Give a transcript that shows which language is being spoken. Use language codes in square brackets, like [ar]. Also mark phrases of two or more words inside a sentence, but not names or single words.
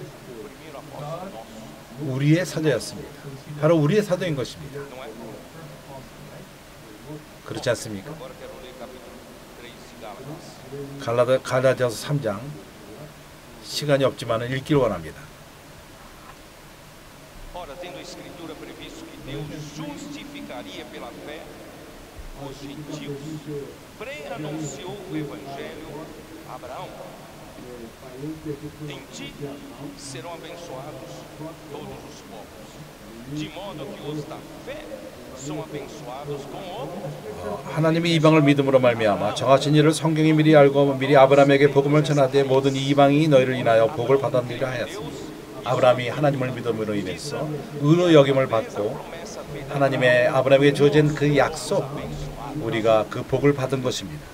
[ko] 우리의 사도였습니다. 바로 우리의 사도인 것입니다. 그렇지 않습니까? 갈라디아서 3장 시간이 없지만 읽기를 원합니다. [pt] Ora, tendo a Escritura previsto que Deus justificaria pela fé os gentios, pré-anunciou o Evangelho a Abraão. Em ti serão abençoados todos os povos, de modo que os da fé são abençoados com o [ko] 하나님이 이방을 믿음으로 말미암아 정하신 일을 성경이 미리 알고 미리 아브라함에게 복음을 전하되 모든 이방이 너희를 인하여 복을 받았느니라 하였습니다. 아브라함이 하나님을 믿음으로 인해서 의로 여김을 받고 하나님의 아브라함에게 주어진 그 약속, 우리가 그 복을 받은 것입니다.